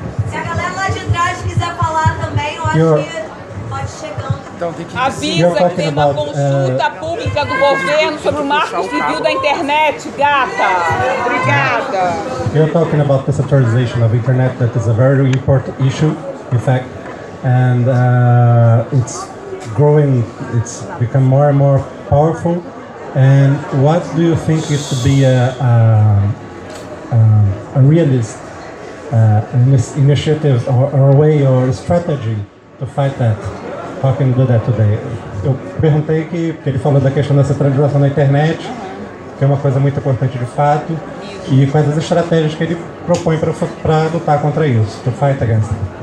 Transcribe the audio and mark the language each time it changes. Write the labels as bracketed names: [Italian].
[Portuguese] Se a galera lá de trás quiser falar também, eu acho que pode chegando. Avisa que tem uma consulta pública do governo sobre o marco civil da internet, gata. Obrigada. [English] You're talking about the centralization of internet, that is a very important issue, in fact, and it's growing, it's become more and more powerful. And what do you think is to be a realist initiative or a way or a strategy to fight that? How can you do that today? [Portuguese] Eu perguntei que, porque ele falou da questão da centralização na internet, que é uma coisa muito importante de fato, e quais as estratégias que ele propõe para lutar contra isso, [English] to fight against it.